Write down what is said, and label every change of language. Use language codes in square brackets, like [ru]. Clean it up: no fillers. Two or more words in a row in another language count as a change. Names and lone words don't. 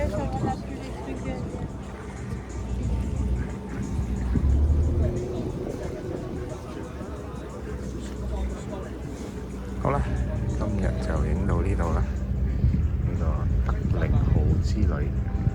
[fr] Ouais, ça on a plus les trucs de... [yue] 好啦，今日就影到呢度啦，呢個德力號之旅。